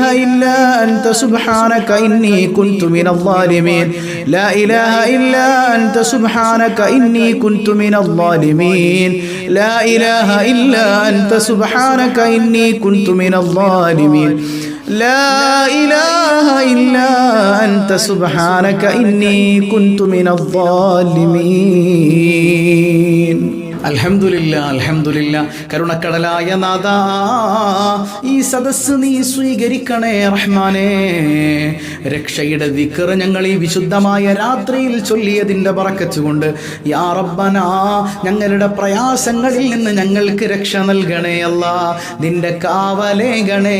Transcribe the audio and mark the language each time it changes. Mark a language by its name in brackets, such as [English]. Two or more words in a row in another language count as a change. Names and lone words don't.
[Arabic] إلا أنت سبحانك إني كنت من الظالمين لا إله إلا أنت سبحانك إني كنت من الظالمين لا إله إلا أنت سبحانك إني كنت من الظالمين لا إله إلا أنت سبحانك إني كنت من الظالمين الحمد لله الحمد لله കരുണക്കടലായ [Malayalam] നാഥാ ഈ സദസ്സ് നീ സ്വീകരിക്കണേ റഹ്മാനേ രക്ഷയുടെ ദിക്ർ ഞങ്ങൾ ഈ വിശുദ്ധമായ രാത്രിയിൽ ചൊല്ലിയതിൻ്റെ ബറക്കത്ത് കൊണ്ട് [Arabic] يا ربنا [Malayalam] ഞങ്ങളുടെ പ്രയാസങ്ങളിൽ നിന്ന് ഞങ്ങൾക്ക് രക്ഷ നൽകണേ അല്ലാ നിന്റെ കാവലേകണേ